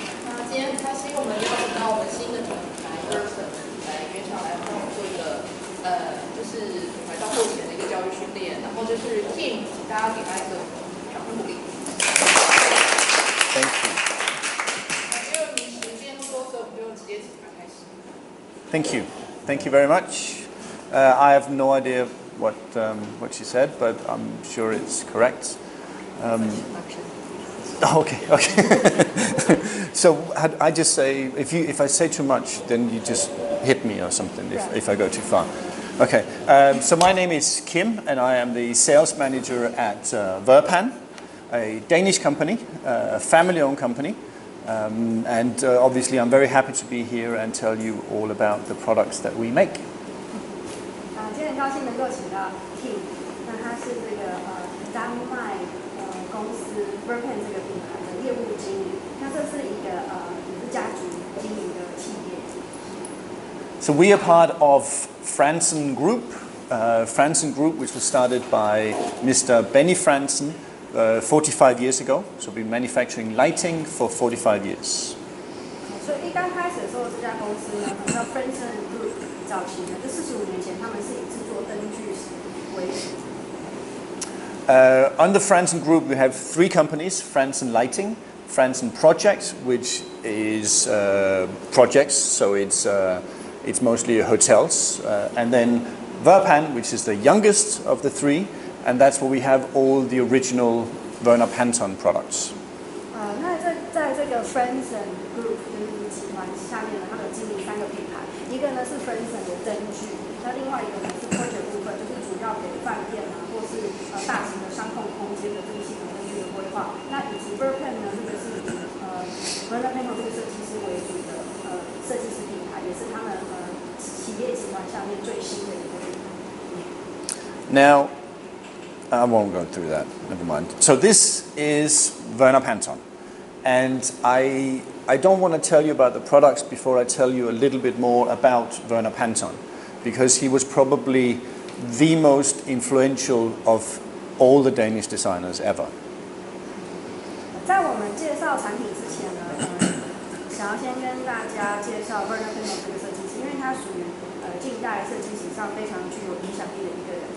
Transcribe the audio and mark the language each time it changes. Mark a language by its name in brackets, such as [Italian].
[Chinese] 那今天很开心，我们邀请到我们新的品牌 Verpan 来原厂来帮我们做一个就是品牌到后前的一个教育训练，然后就是 Kim， 请大家给他一个掌声鼓励。 [English] Thank you. [Chinese] 因为我们时间不多，所以我们就直接请他开始。 [English] Thank you. Thank you very much. I have no idea what she said, but I'm sure it's correct. Okay. So I just say if I say too much, then you just hit me or something if I go too far. Okay. So my name is Kim, and I am the sales manager at Verpan, a Danish company, a family-owned company. And obviously, I'm very happy to be here and tell you all about the products that we make. [Chinese] 今天很高兴能够请到 Kim， 那他是这个丹麦公司 Verpan 这个品牌的业务经理。那这是一个也是家族经营的企业。 [English] So we are part of Fransen Group. Fransen Group, which was started by Mr. Benny Fransen 45 years ago. So we've been manufacturing lighting for 45 years. [Chinese] 所以一刚开始的时候，这家公司呢，叫 Fransen Group， 早期呢，就45年前，他们是以制作灯具为主。 [English] Under Fransen Group, we have three companies: Fransen Lighting, Fransen Projects, which is projects, so it's mostly hotels, and then Verpan, which is the youngest of the three, and that's where we have all the original Verpan products. [Chinese] 那在这个 Fransen Group 就是集团下面呢，他们经营3个品牌，一个呢是 Fransen 的灯具，那另外一个呢是 Project 部分，就是主要给饭店啊或是大型的商控空间的这个系统灯具的规划。那以及 Verpan 呢，这个是以Verpan 这个设计师为主的设计师品牌，也是他们企业集团下面最新的一个品牌。 [English] Now, I won't go through that. Never mind. So this is Verpan, and I don't want to tell you about the products before I tell you a little bit more about Verpan, because he was probably the most influential of all the Danish designers ever. [Chinese] 在我们介绍产品之前呢，想要先跟大家介绍 Verpan 这个设计师，因为他属于近代设计史上非常具有影响力的一个人。